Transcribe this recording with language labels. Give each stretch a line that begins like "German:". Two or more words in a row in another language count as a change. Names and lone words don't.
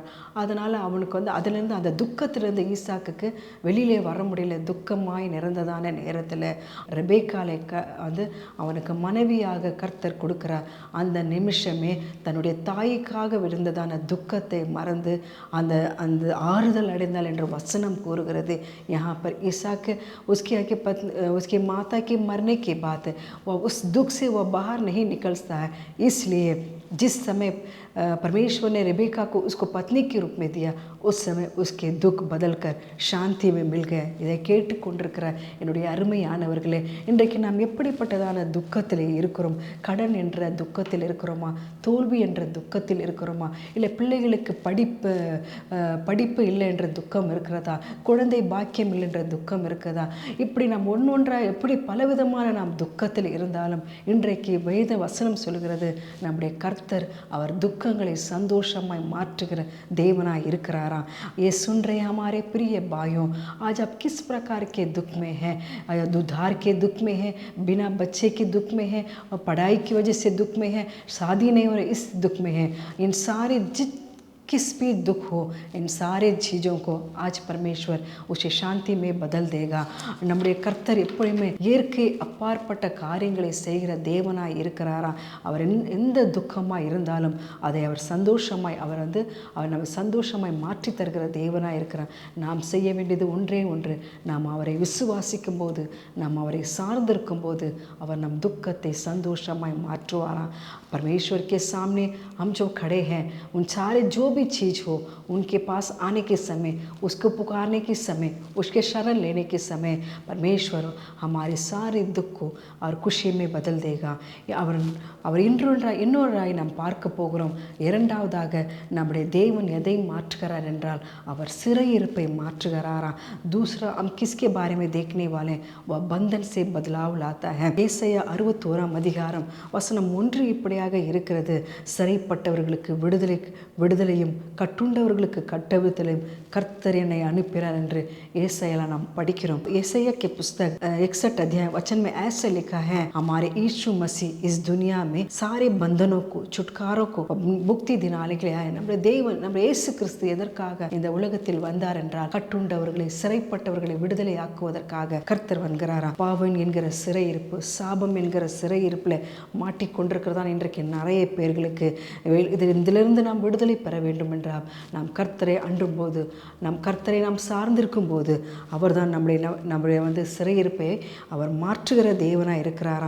Tamil: அதனால் அவனுக்கு அதிலிருந்து அந்த துக்கத்திலிருந்து ஈசாக்குக்கு வெளியிலே வர முடியல. துக்கமாய் நிறந்ததான நேரத்தில் ரெபேக்காலை அவனுக்கு மனைவியாக கர்த்தர் கொடுக்கிறார். அந்த நிமிஷமே தன்னுடைய தாய்க்காக விழுந்ததான துக்கத்தை மறந்து அந்த அந்த ஆறுதல் அடைந்தால் என்று வசனம் கூறுகிறது.
Hindi: यहाँ पर ईसाक उसकी माता के मरने के बाद वह उस दुख से वह बाहर नहीं निकलता है. इसलिए जिस समय परमेश्वर ने रेबेका को उसको पत्नी के रूप में दिया, उस समय उसके दुख बदलकर शांति में मिल गए.
Tamil: இதை கேட்டுக்கொண்டிருக்கிற என்னுடைய அருமையானவர்களே, இன்றைக்கு நாம் எப்படிப்பட்டதான துக்கத்தில் இருக்கிறோம்? கடன் என்ற துக்கத்தில் இருக்கிறோமா? தோல்வி என்ற துக்கத்தில் இருக்கிறோமா? இல்லை பிள்ளைகளுக்கு படிப்பு இல்லை என்ற துக்கம் இருக்கிறதா? குழந்தை பாக்கியம் இல்லை என்ற துக்கம் இருக்கிறதா? இப்படி நாம் ஒன்றொன்றாக எப்படி பலவிதமான நாம் துக்கத்தில் இருந்தாலும் இன்றைக்கு வேத வசனம் சொல்கிறது, நம்முடைய கர்த்தர் அவர் துக்கங்களை சந்தோஷமாய் மாற்றுகிற தேவனாய் இருக்கிறாராம்.
Hindi: ये सुन रहे हमारे प्रिय भाइयों, आज आप किस प्रकार के दुख में हैं? उधार के दुख में हैं, बिना बच्चे के दुख में हैं, और पढ़ाई की वजह से दुख में हैं, शादी नहीं हो रही इस दुख में हैं. इन सारे किस भी दुख हो, इन सारे चीज़ों को आज परमेश्वर उसे शांति में बदल देगा.
Tamil: நம்முடைய கர்த்தர் எப்பொழுதுமே இயற்கை அப்பாற்பட்ட காரியங்களை செய்கிற தேவனாய் இருக்கிறாராம். அவர் எந்த துக்கமாக இருந்தாலும் அதை அவர் சந்தோஷமாய் அவர் நம்ம சந்தோஷமாய் மாற்றி தருகிற தேவனாய் இருக்கிறார். நாம் செய்ய வேண்டியது ஒன்றே ஒன்று, நாம் அவரை விசுவாசிக்கும் போது, நாம் அவரை சார்ந்திருக்கும் போது அவர் நம் துக்கத்தை சந்தோஷமாய் மாற்றுவாராம்.
Hindi: परमेश्वर के सामने हम जो खड़े हैं, उन सारे जो भी चीज़ हो उनके पास आने के समय, उसको पुकारने के समय, उसके शरण लेने के समय परमेश्वर हमारे सारे दुख को और खुशी में बदल देगा.
Tamil: அவர் இன்னொன்றாய் நாம் பார்க்க போகிறோம். இரண்டாவதாக நம்முடைய தேவன் எதை மாற்றுகிறார் என்றால் அவர் சிறையிருப்பை மாற்றுகிறாராம்.
Hindi: दूसरा हम किसके बारे में देखने वाले हैं? वह बंधन से बदलाव लाता है.
Tamil: ஏசாயா 61 அதிகாரம் வசனம் 1 இப்படியாக இருக்கிறது, சிறைப்பட்டவர்களுக்கு விடுதலையும் கட்டுண்டவர்களுக்கு கட்டவிழ்த்தலையும் கர்த்தர் என்னை அனுப்பினார் என்று ஏசாயால நாம் படிக்கிறோம்.
Hindi: ஏசாயா के पुस्तक 61 अध्याय वचन में ऐसा लिखा है, हमारे यीशु मसीह इस दुनिया में सारे बंधनों को छुटकारों को मुक्ति दिलाने के लिए आए.
Tamil: நம்முடைய தேவன், நம்முடைய இயேசு கிறிஸ்து எதற்காக இந்த உலகத்தில் வந்தார் என்றால் கட்டுண்டவர்களை, சிறைப்பட்டவர்களை விடுதலை ஆக்குவதற்காக கர்த்தர் வந்தாராம். பாவம் என்கிற சிறையிருப்பு, சாபம் என்கிற சிறையிருப்புல மாட்டிக்கொண்டிருக்கிறதான் இன்றைக்கு நிறைய பேர்களுக்கு. இதிலிருந்து நாம் விடுதலை பெற வேண்டும் என்றால் நாம் கர்த்தரை அண்டும் போது, நம் கர்த்தரை நாம் சார்ந்திருக்கும் போது அவர்தான் நம்முடைய சிறையிருப்பை அவர் மாற்றுகிற தேவனாக இருக்கிறாராம்.